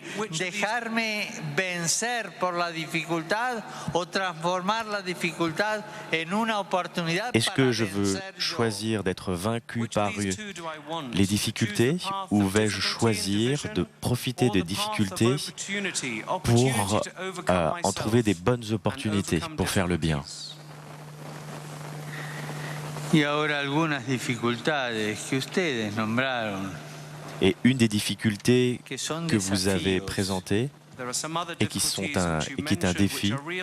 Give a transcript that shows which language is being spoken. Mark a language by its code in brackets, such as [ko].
[es] Dejarme vencer por la dificultad o transformar la dificultad en una oportunidad. [fr] Est-ce que je veux choisir d'être vaincu par les difficultés ou vais-je choisir de profiter des difficultés pour en trouver des bonnes opportunités pour faire le bien? [es] Y ahora algunas dificultades que ustedes nombraron. [fr] Et une des difficultés que vous avez présentées et qui est un défi.